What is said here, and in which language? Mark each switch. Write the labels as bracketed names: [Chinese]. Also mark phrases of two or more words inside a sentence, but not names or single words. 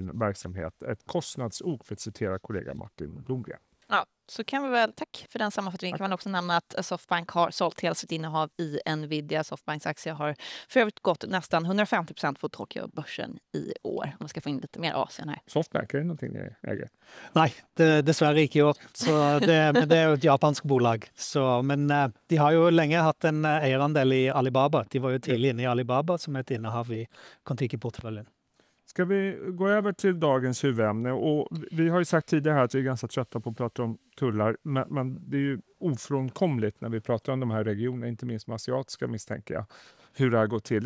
[Swedish] Ett kostnadsok, för att citera kollega Martin Blomgren. Ja, så kan vi väl, tack för den sammanfattningen. Kan man också nämna att Softbank har sålt hela sitt innehav i Nvidia. Softbanks aktie har för övrigt gått nästan 150% på Tokyo-börsen i år. Om man ska få in lite mer Asien här. Softbank, är det någonting ni äger? [Norwegian] Nei, dessverre ikke i år. Men det er jo et japansk bolag. Men de har jo lenge hatt en eierandel i Alibaba. De var jo tidlig inne i Alibaba som [Swedish] ett innehav i Kontiki-portföljen. Ska vi gå över till dagens huvudämne? Och vi har ju sagt tidigare här att vi är ganska trötta på att prata om tullar. Men det är ju ofrånkomligt när vi pratar om de här regionerna, inte minst med asiatiska misstänker jag, hur det här går till.